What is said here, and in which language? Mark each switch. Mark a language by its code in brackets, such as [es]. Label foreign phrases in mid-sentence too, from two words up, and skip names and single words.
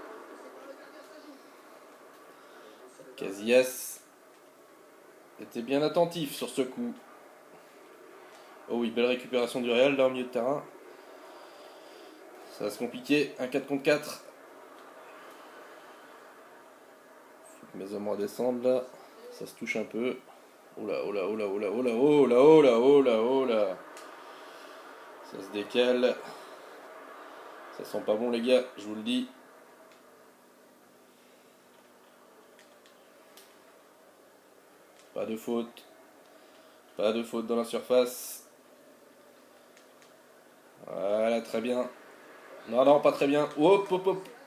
[fr] Casillas était bien attentif sur ce coup. Oh oui, belle récupération du Real là au milieu de terrain. Ça va se compliquer, un 4 contre 4. Faut que mes hommes redescendent là. Ça se touche un peu. Oh là, oh là, oh là, oh là, oh là, oh là, oh là, oh là, oh là. Ça se décale. Ça sent pas bon les gars, je vous le dis. Pas de faute. Pas de faute dans la surface. Voilà, très bien. Non, non, pas très bien. Hop, hop, hop.